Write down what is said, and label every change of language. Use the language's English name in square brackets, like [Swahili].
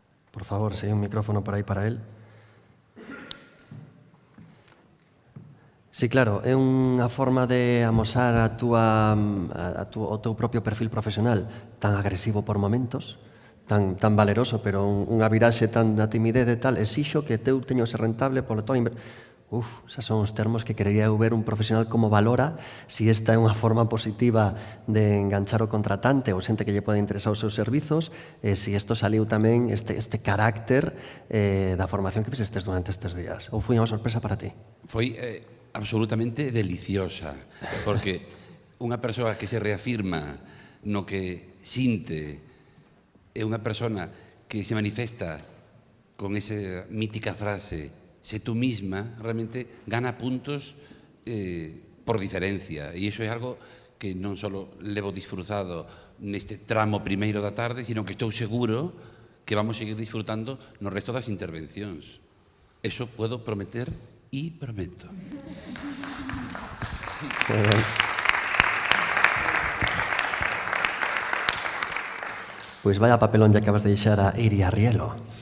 [Galician] Por favor, se hai un micrófono por aí para él. Sí, claro, é unha forma de amosar o teu propio perfil profesional tan agresivo por momentos, tan valeroso, pero unha viraxe tan da timidez e tal, exixo que teu teño ser rentable polo todo esas son os termos que querería eu ver un profesional como valora si esta é unha forma positiva de enganchar o contratante ou xente que lle pode interesar os seus servizos, si isto saliu tamén este carácter da formación que fixestes durante estes días. Ou foi unha sorpresa para ti? Foi absolutamente deliciosa, porque unha persoa que se reafirma no que sinte é unha persona que se manifesta con esa mítica frase [Spanish] sé tú misma, [Galician] realmente gana puntos por diferencia, e iso é algo que non só levo disfrutado neste tramo primeiro da tarde, sino que estou seguro que vamos seguir disfrutando no resto das intervencións. [Spanish] Eso puedo prometer e prometo. Pois vaya papelón ya acabas de deixar a Iria Rielo.